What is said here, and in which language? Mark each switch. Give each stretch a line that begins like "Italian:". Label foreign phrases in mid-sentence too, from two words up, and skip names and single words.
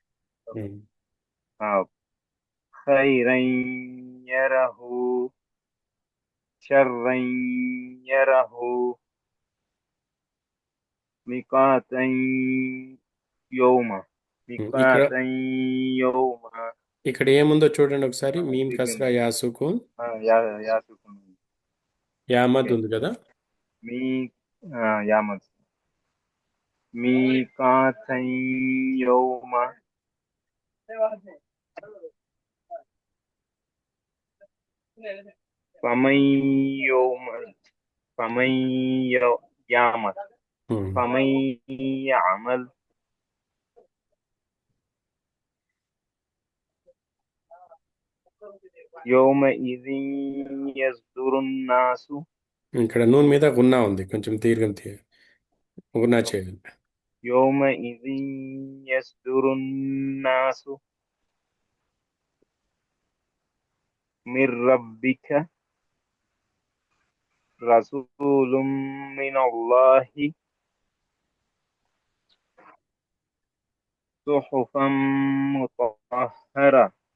Arabic: خيرا يره شرا يره ميقاتا يوم ميقاتا يوم.
Telugu: ఇక్కడ ఏముందో చూడండి ఒకసారి.
Arabic: ميم كسرة يا سكو యాసుకున్
Telugu: యామద్ ఉంది కదా.
Arabic: ياء مد ميقاتا يوم فمن يعمل فمن يعمل يومئذ يصدر الناس.
Telugu: ఇక్కడ నూన్ మీద గున్నా ఉంది, కొంచెం దీర్ఘం గున్నా చేయాలి.
Arabic: يومئذ يصدر الناس من ربك رسول من الله صحفا مطهرة.